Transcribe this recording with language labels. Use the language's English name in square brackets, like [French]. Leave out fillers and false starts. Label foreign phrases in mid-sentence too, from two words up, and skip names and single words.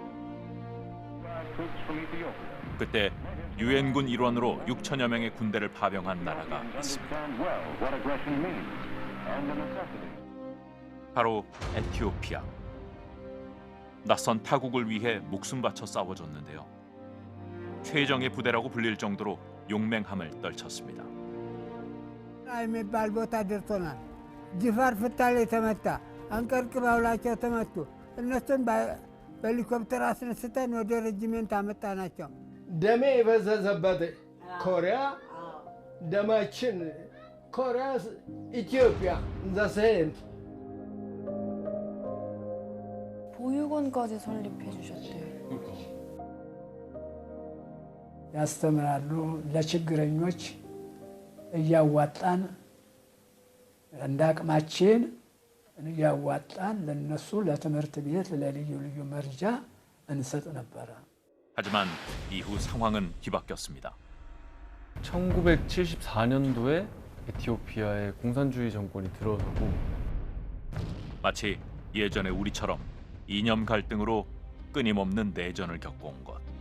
[Korean] 그때 유엔군 일원으로 6천여 명의 군대를 파병한 나라가 있습니다. 바로 에티오피아. 낯선 타국을 위해 목숨 바쳐 싸워줬는데요. 최정예 부대라고 불릴 정도로 용맹함을 떨쳤습니다. [Amharic] የሚባል ቦታ ደርሶናል። ጅፋር ፍታሌ ተመታ፣ አንቀርቅብ አውላቸው ተመቱ። እነሱን በሄሊኮፕተር አስነስተን ወደ ሬጂሜንት አመጣናቸው። ደሜ የፈሰሰበት ኮሪያ ደማችን ኮሪያ ኢትዮጵያ ዘሴንት [Korean] 보육원까지 설립해 주셨대요. [Amharic] ያስተምራሉ። ለችግረኞች እያዋጣን እንደ አቅማችን እያዋጣን ለነሱ ለትምህርት ቤት ለልዩ ልዩ መርጃ እንሰጥ ነበረ። [Korean] 하지만 이후 상황은 뒤바뀌었습니다. 1974년도에 에티오피아에 공산주의 정권이 들어서고 마치 예전의 우리처럼 이념 갈등으로 끊임없는 내전을 겪어온 것.